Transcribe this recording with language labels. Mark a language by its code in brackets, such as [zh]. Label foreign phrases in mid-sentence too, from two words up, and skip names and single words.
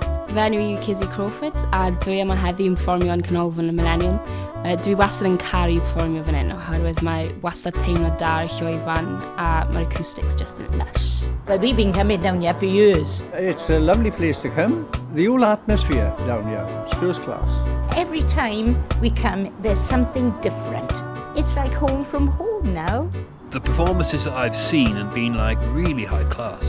[cy] Fy enw I Cizzy Crawford a dwi yma heddi yn perfformio yn Canolfan y Millennium. Dwi wastad yn caru perfformio fan hyn oherwydd mae wastad teimlo da ar Llwyfan a mae'r [en] acoustics just [cy] yn lush. [en] Well, we've been coming down here for years. It's a lovely place to come. The whole atmosphere down here is first class. Every time we come, there's something different. It's like home from home now. The performances that I've seen have been like really high class.